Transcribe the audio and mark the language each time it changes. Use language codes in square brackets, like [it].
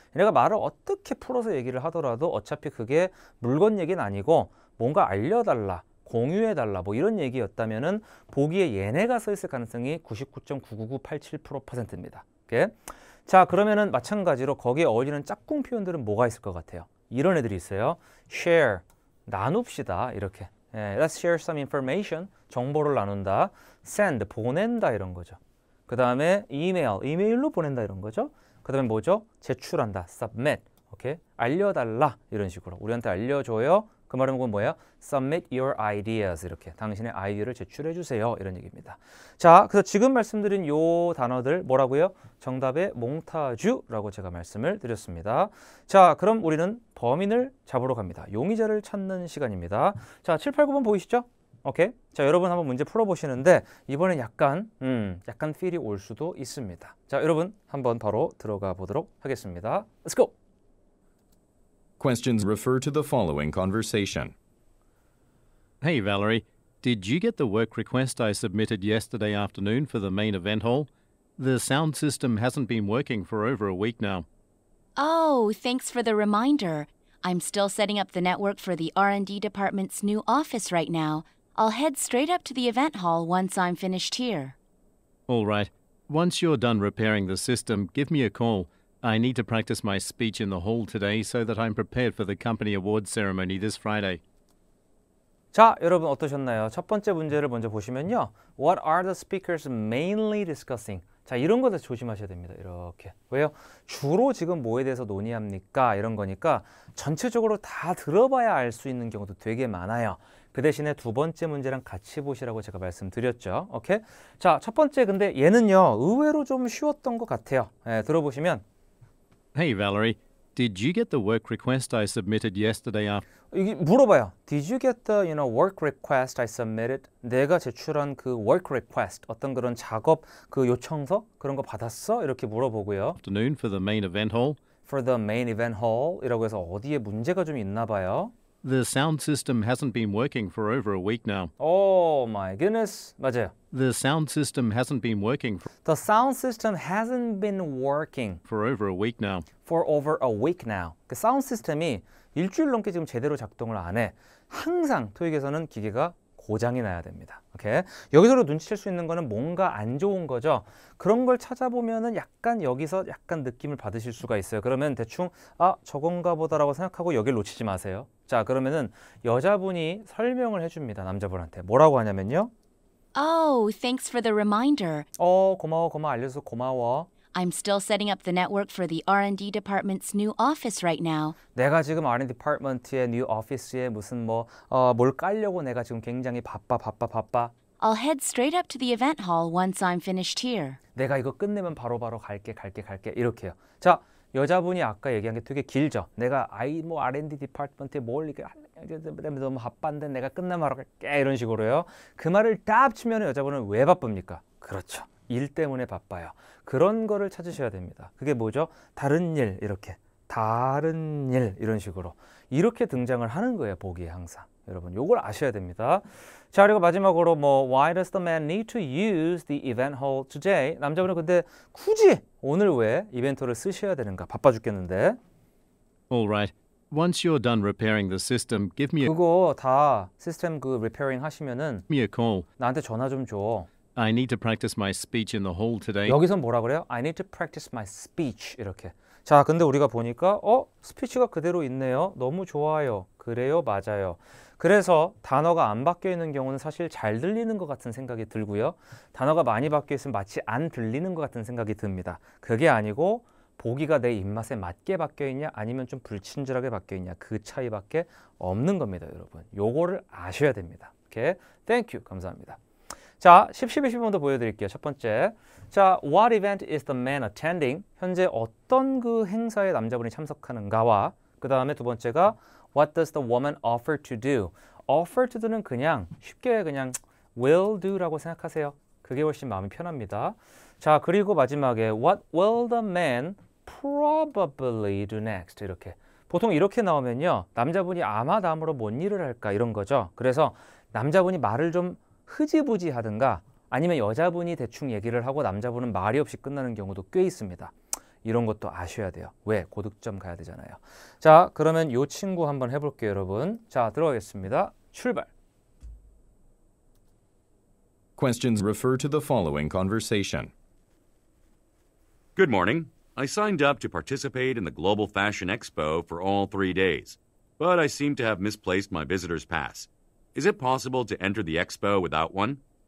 [ko] 내가 말을 어떻게 풀어서 얘기를 하더라도 어차피 그게 물건 얘기는 아니고 뭔가 알려달라, 공유해달라 뭐 이런 얘기였다면은 보기에 얘네가 써 있을 가능성이 99.99987%입니다. 오케이? 자, 그러면은 마찬가지로 거기에 어울리는 짝꿍 표현들은 뭐가 있을 것 같아요? 이런 애들이 있어요. share, 나눕시다 이렇게. [en] 예, let's share some information, [ko] 정보를 나눈다. send, 보낸다 이런 거죠. 그 다음에 이메일로 보낸다 이런 거죠. 그 다음에 뭐죠? 제출한다. submit. 오케이? 알려달라. 이런 식으로. 우리한테 알려줘요. 그 말은 그건 뭐예요? [en] submit your ideas. [ko] 이렇게. 당신의 아이디어를 제출해 주세요. 이런 얘기입니다. 자, 그래서 지금 말씀드린 요 단어들 뭐라고요? 정답의 몽타주라고 제가 말씀을 드렸습니다. 자, 그럼 우리는 범인을 잡으러 갑니다. 용의자를 찾는 시간입니다. 자, 7, 8, 9번 보이시죠? 오케이. 자, 여러분 한번 문제 풀어보시는데 이번엔 약간 필이 올 수도 있습니다. 자, 여러분 한번 바로 들어가 보도록 하겠습니다. [en] Let's go! Questions refer to the following conversation. Hey, Valerie. Did you get the work request I submitted yesterday afternoon for the main event hall? The sound system hasn't been working for over a week now. Oh, thanks for the reminder. I'm still setting up the network for the R&D department's new office right now. I'll head straight up to the event hall once I'm finished here. All right. Once you're done repairing the system, give me a call. I need to practice my speech in the hall today so that I'm prepared for the company awards ceremony this Friday. [ko] 자, 여러분 어떠셨나요? 첫 번째 문제를 먼저 보시면요. [en] What are the speakers mainly discussing? [ko] 자, 이런 것에 조심하셔야 됩니다. 이렇게. 왜요? 주로 지금 뭐에 대해서 논의합니까? 이런 거니까 전체적으로 다 들어봐야 알 수 있는 경우도 되게 많아요. 그 대신에 두 번째 문제랑 같이 보시라고 제가 말씀드렸죠. 오케이? 자, 첫 번째 근데 얘는요. 의외로 좀 쉬웠던 것 같아요. 예, 들어보시면 [en] Hey, Valerie, did you get the work request I submitted yesterday after? [ko] 이게 물어봐요. [en] Did you get the work request I submitted? [ko] 내가 제출한 그 [en] work request [ko] 어떤 그런 작업 그 요청서 그런 거 받았어? 이렇게 물어보고요. [en] Afternoon for the main event hall? For the main event hall [ko] 이라고 해서 어디에 문제가 좀 있나 봐요. [en] The sound system hasn't been working for over a week now. Oh my goodness. [ko] 맞아요. [en] The sound system hasn't been working The sound system hasn't been working for over a week now. for over a week now. [ko] 그 사운드 시스템이 일주일 넘게 지금 제대로 작동을 안 해. 항상 토익에서는 기계가 고장이 나야 됩니다. 오케이? 여기서도 눈치챌 수 있는 거는 뭔가 안 좋은 거죠. 그런 걸 찾아보면은 약간 여기서 약간 느낌을 받으실 수가 있어요. 그러면 대충 아 저건가 보다라고 생각하고 여기를 놓치지 마세요. 자, 그러면은 여자분이 설명을 해줍니다. 남자분한테 뭐라고 하냐면요. [en] Oh, thanks for the reminder. [ko] 고마워 알려줘서 고마워. [en] I'm still setting up the network for the R&D department's new office right now. [ko] 내가 지금 R&D 디파트먼트의 뉴 오피스에 무슨 뭘 깔려고 내가 지금 굉장히 바빠. [en] I'll head straight up to the event hall once I'm finished here. [ko] 내가 이거 끝내면 바로바로 갈게 이렇게요. 자, 여자분이 아까 얘기한 게 되게 길죠. 내가 R&D 디파트먼트에 뭘 이렇게 너무 바빠인데 내가 끝나면 바로 갈게 이런 식으로요. 그 말을 딱 합치면 여자분은 왜 바쁩니까? 그렇죠. 일 때문에 바빠요. 그런 거를 찾으셔야 됩니다. 그게 뭐죠? 다른 일 이렇게. 다른 일 이런 식으로. 이렇게 등장을 하는 거예요. 보기에 항상. 여러분 요걸 아셔야 됩니다. 자, 그리고 마지막으로 [en] Why does the man need to use the event hall today? [ko] 남자분은 근데 굳이 오늘 왜 이벤트를 쓰셔야 되는가? 바빠 죽겠는데. [en] All right. Once you're done repairing the system, give me [ko] 그거 다 시스템 그 리페어링 하시면은 [en] a call. [ko] 나한테 전화 좀 줘. [en] I need to practice my speech in the hall today. [ko] 여기선 뭐라 그래요? [en] I need to practice my speech [ko] 이렇게. 자, 근데 우리가 보니까 스피치가 그대로 있네요. 너무 좋아요. 그래요, 맞아요. 그래서 단어가 안 바뀌어 있는 경우는 사실 잘 들리는 것 같은 생각이 들고요. 단어가 많이 바뀌어 있으면 마치 안 들리는 것 같은 생각이 듭니다. 그게 아니고 보기가 내 입맛에 맞게 바뀌어 있냐 아니면 좀 불친절하게 바뀌어 있냐 그 차이밖에 없는 겁니다, 여러분. 요거를 아셔야 됩니다. 오케이? 땡큐. 감사합니다. 자, 10, 11, 12번도 보여드릴게요. 첫 번째. [en] 자, what event is the man attending? [ko] 현재 어떤 그 행사에 남자분이 참석하는가와 그 다음에 두 번째가 [en] what does the woman offer to do? offer to do [ko] 는 그냥 쉽게 그냥 [en] will do [ko] 라고 생각하세요. 그게 훨씬 마음이 편합니다. 자, 그리고 마지막에 [en] what will the man probably do next? [ko] 이렇게. 보통 이렇게 나오면요. 남자분이 아마 다음으로 뭔 일을 할까 이런 거죠. 그래서 남자분이 말을 좀 흐지부지 하든가 아니면 여자분이 대충 얘기를 하고 남자분은 말이 없이 끝나는 경우도 꽤 있습니다. 이런 것도 아셔야 돼요. 왜? 고득점 가야 되잖아요. 자, 그러면 이 친구 한번 해볼게요, 여러분. 자, 들어가겠습니다. 출발. [en] Questions refer to the following conversation. Good morning. I signed up to participate in the Global Fashion Expo for all 3 days, but I seem to have misplaced my visitor's pass. Is it possible to enter the expo without one?